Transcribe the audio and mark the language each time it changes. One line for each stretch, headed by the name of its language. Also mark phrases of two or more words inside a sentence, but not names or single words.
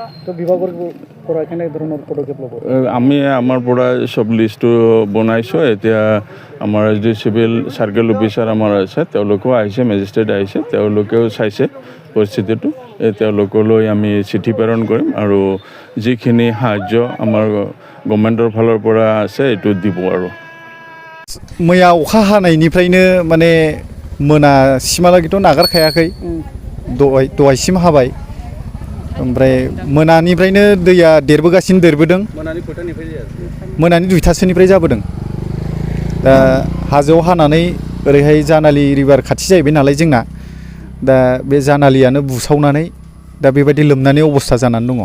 Assamese: আমি আমাৰ পৰা চব লিষ্টটো বনাইছোঁ এতিয়া আমাৰ SDO
English: civil circle officer
Assamese: আমাৰ আছে তেওঁলোকেও আহিছে মেজিষ্ট্ৰেট আহিছে তেওঁলোকেও চাইছে পৰিস্থিতিটো তেওঁলোকলৈ আমি চিঠি প্ৰেৰণ কৰিম আৰু যিখিনি সাহায্য আমাৰ গভৰ্ণমেণ্টৰ ফালৰ পৰা আছে এইটো দিব আৰু
Bodo: मैया अखा हानायनिफ्रायनो माने मोनासिमहालागैथ' नागारखायाखै दहायसिम हाबाय ओमफ्राय मोनानिफ्रायनो दैया देरबोदों मोनानि 2टासोनिफ्राय जाबोदों दा हाजोआव हानानै ओरैहाय जानालि रिभार खाथि जाहैबाय नालाय जोंना दा बे जानालियानो बुसावनानै दा बेबायदि लोमनानै अबस्था जानानै दङ